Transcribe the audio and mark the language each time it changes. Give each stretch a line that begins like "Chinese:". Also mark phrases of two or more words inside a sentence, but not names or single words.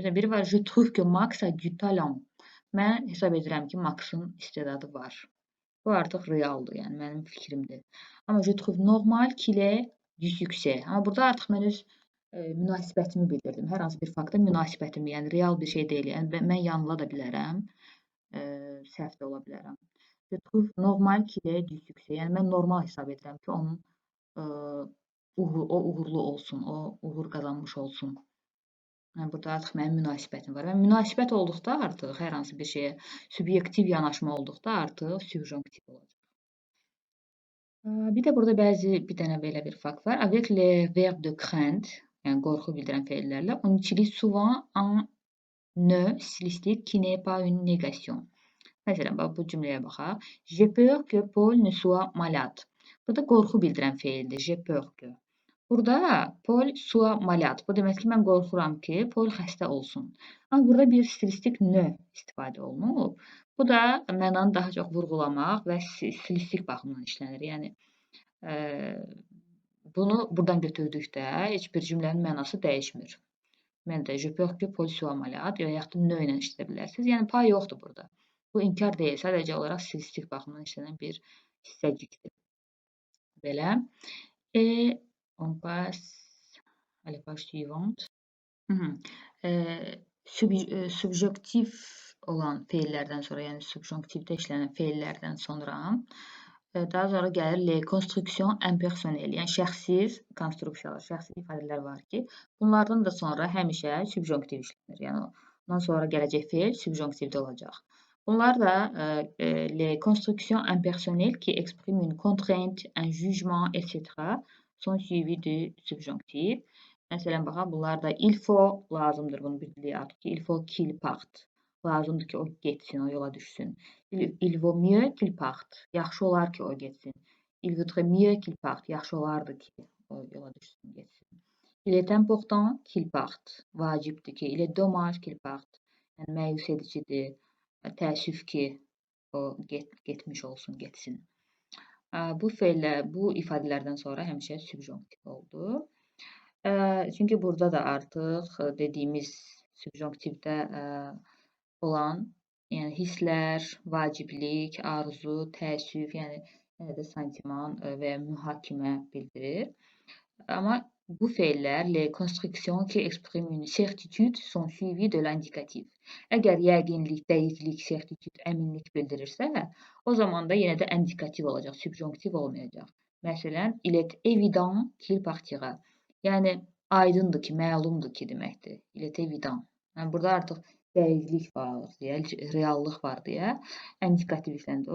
Azerbaijani: Məsələn, biri var,
French: je trouve que Max a du talent.
Azerbaijani: Mən hesab edirəm ki, Maxın istedadı var. Bu artıq realdır, yəni mənim fikrimdir.
French: Amma je trouve normal qu'il ait du succès.
Azerbaijani: Amma burada artıq mən öz münasibətimi bildirdim. Hər hansı bir fakta münasibətimi, yəni real bir şey deyil. Yəni mən yanıla da bilərəm, səhv də ola bilərəm.
French: Je trouve normal qu'il ait du succès.
Azerbaijani: Yəni mən normal hesab edirəm ki, onun o uğurlu olsun, o uğur qazanmış olsun. Yəni burada artıq mənim münasibətim var. Və münasibət olduqda artıq hər hansı bir şeyə subyektiv yanaşma olduqda artıq subjonktiv olacaq. Bir də burada bir dənə belə bir fakt var.
French: Avec les verbes de crainte,
Azerbaijani: yəni qorxu bildirən fe'llərlə,
French: on utilise souvent un ne stilistique qui n'est pas une négation.
Azerbaijani: Məsələn, bax bu cümləyə baxaq.
French: J'ai peur que Paul ne soit malade.
Azerbaijani: Burada qorxu bildirən fe'ldir.
French: J'ai peur que. Burada Paul soit malade.
Azerbaijani: Bu demək ki, mən qorxuram ki, Paul xəstə olsun. Amma burada bir stilistik ne istifadə olunub. Bu da mənanı daha çox vurğulamaq və stilistik baxımdan işlənir. Yəni bunu buradan götürdükdə heç bir cümlənin mənası dəyişmir. Mən də
French: je peur que Paul soit malade
Azerbaijani: və yaxud da ne ilə işlədə bilərsiniz. Yəni pay yoxdur burada. Bu inkar deyil, sadəcə olaraq stilistik baxımdan işlənən bir hissəcikdir. Belə.
French: Et on passe à la page suivante.
Azerbaijani: Subjektiv olan fe'llərdən sonra, yəni subjonktivdə işlənən fe'llərdən sonra daha sonra gəlir
French: les constructions impersonnelles,
Azerbaijani: yəni şəxsiz konstruksiyalar, şəxsi ifadələr var ki, bunlardan da sonra həmişə subjonktiv işlənir. Yəni ondan sonra gələcək fe'l subjonktivdə olacaq. Bunlar da
French: les constructions impersonnelles qui expriment une contrainte, un jugement, etc. sont suivis du subjonctif.
Azerbaijani: Məsələn, baxaq, bunlar da
French: il faut
Azerbaijani: lazımdır, bunu bildirik artıq ki,
French: il faut qu'il parte.
Azerbaijani: Lazımdır ki, o getsin, o yola düşsün.
French: Il vaut mieux qu'il parte.
Azerbaijani: Yaxşı olar ki, o getsin.
French: Il vaudrait mieux qu'il parte.
Azerbaijani: Yaxşı olardı ki, o yola düşsün, getsin.
French: Il est important qu'il parte.
Azerbaijani: Vacibdir ki,
French: il est dommage qu'il parte.
Azerbaijani: Yəni, məyus edicidir, təəssüf ki, o getmiş olsun, getsin. Bu fe'llər, bu ifadələrdən sonra həmişə subjonktiv oldu. Çünki burada da artıq dediyimiz subjonktivdə olan, yəni hisslər, vaciblik, arzu, təəssüf, yəni yenə də sentiment və ya mühakimə bildirir. Amma bu fe'llər,
French: les constructions qui expriment une certitude sont suivies de l'indikatif.
Azerbaijani: Əgər yəqinlik, dəqiqlik, certitude, əminlik bildirirsə, o zaman da yenə də indikativ olacaq, subjonktiv olmayacaq. Məsələn,
French: il est évident qu'il partira.
Azerbaijani: Yəni aydındır ki, məlumdur ki deməkdir.
French: Il est évident.
Azerbaijani: Yəni burada artıq dəqiqlik var deyə, reallıq var deyə indikativ işləndi.